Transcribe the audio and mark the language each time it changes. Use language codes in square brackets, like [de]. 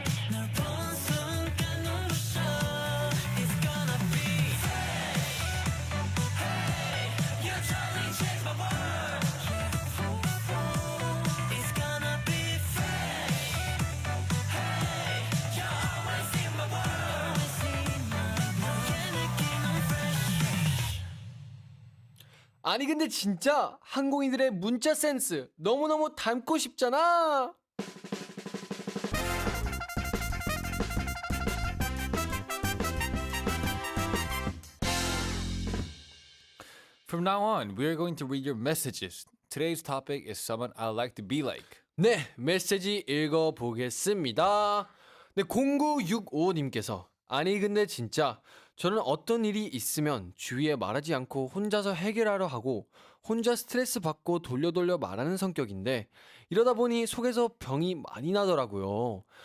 [ko] 널 본 순간 눈부셔 [en] It's gonna be fresh Hey, you totally changed my world It's gonna be fresh Hey, you're always in my world [ko] 너의 느낌은 [en] fresh [ko] 아니 근데 진짜 항공인들의 문자 센스 너무너무 닮고 싶잖아. [en] From now on, we are going to read your messages. Today's topic is someone I like to be like. [ko] 네, 메시지 읽어보겠습니다. 네, 0965님께서 아니 근데 진짜 저는 어떤 일이 있으면 주위에 말하지 않고 혼자서 해결하려 하고 혼자 스트레스 받고 돌려 말하는 성격인데 이러다 보니 속에서 병이 많이 나더라고요.